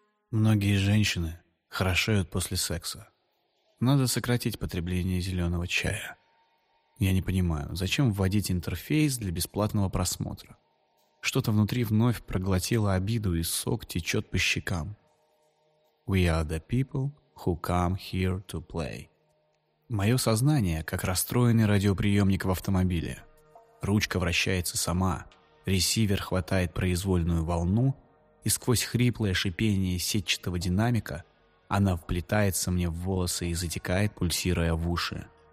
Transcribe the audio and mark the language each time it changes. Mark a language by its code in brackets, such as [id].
[ru] Многие женщины хорошеют после секса. Надо сократить потребление зеленого чая. Я не понимаю, зачем вводить интерфейс для бесплатного просмотра? Что-то внутри вновь проглотило обиду, и сок течет по щекам. [en] We are the people who come here to play. [ru] Мое сознание, как расстроенный радиоприемник в автомобиле. Ручка вращается сама, ресивер хватает произвольную волну, и сквозь хриплое шипение сетчатого динамика она вплетается мне в волосы и затекает, пульсируя в уши.